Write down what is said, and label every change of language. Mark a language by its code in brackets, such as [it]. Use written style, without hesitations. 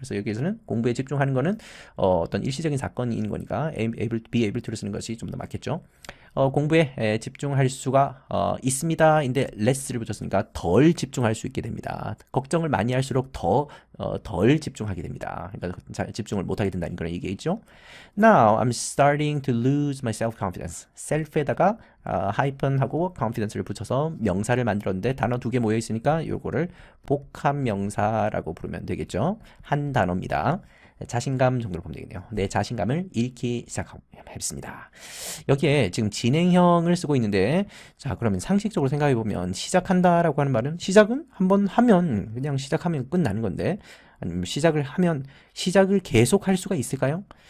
[ko] 그래서 여기에서는 공부에 집중하는 거는 어떤 일시적인 사건이 있는 거니까 be able to를 쓰는 것이 좀 더 맞겠죠. 공부에 집중할 수가 있습니다. 인데 less를 붙였으니까 덜 집중할 수 있게 됩니다. 걱정을 많이 할수록 덜 집중하게 됩니다. 그러니까 집중을 못하게 된다는 그런 얘기겠죠. [en] Now I'm starting to lose my self-confidence. [ko] self에다가 하이픈하고 confidence를 붙여서 명사를 만들었는데 단어 두 개 모여 있으니까 요거를 복합 명사라고 부르면 되겠죠. 한 단어입니다. 자신감 정도로 보면 되겠네요. 내 자신감을 잃기 시작했습니다. 여기에 지금 진행형을 쓰고 있는데, 자, 그러면 상식적으로 생각해 보면 시작한다라고 하는 말은 시작은 한번 하면 그냥 시작하면 끝나는 건데, 아니면 시작을 계속 할 수가 있을까요?